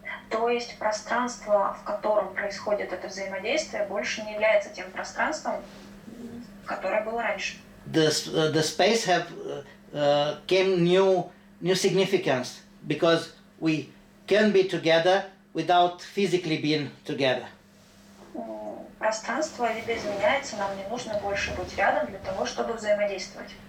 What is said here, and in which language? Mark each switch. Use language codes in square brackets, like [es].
[ru] То есть пространство, в котором происходит это взаимодействие, больше не является тем пространством, которое было раньше. [en] The space have came new significance because we can be together without physically being together. [ru] Пространство видоизменяется, нам не нужно больше быть рядом для того, чтобы взаимодействовать.